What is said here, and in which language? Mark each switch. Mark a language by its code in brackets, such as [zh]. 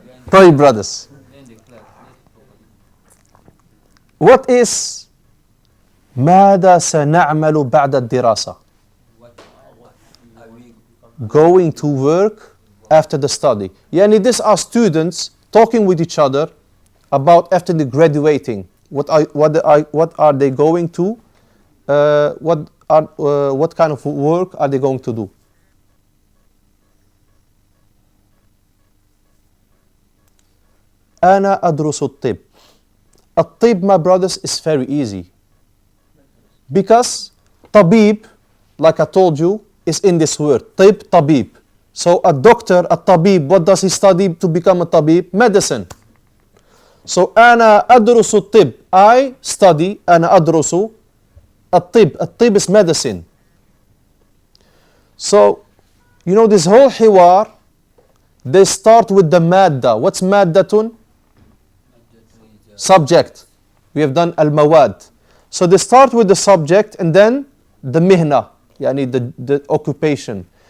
[ar] طيب [en] brothers, what is [ar] ماذا سنعمل بعد الدراسة? [en] What are we Going to work after the study. Yani these are students talking with each other about after the graduating. What are they going to what kind of work are they going to do? [ar] أنا أدرس الطب. [en] الطب, my brothers, is very easy. Because طبيب, like I told you, is in this word. [ar] طب, طبيب. [en] So a doctor, a طبيب, what does he study to become a طبيب? Medicine. [ar] So أنا أدرس الطب. [en] I study, [ar] أنا أدرس الطب. [en] الطب is medicine. So, you know this whole حوار, they start with the مادة. What's مادة? Subject. We have done al-mawad. So they start with the subject and then the mihna, yani the occupation.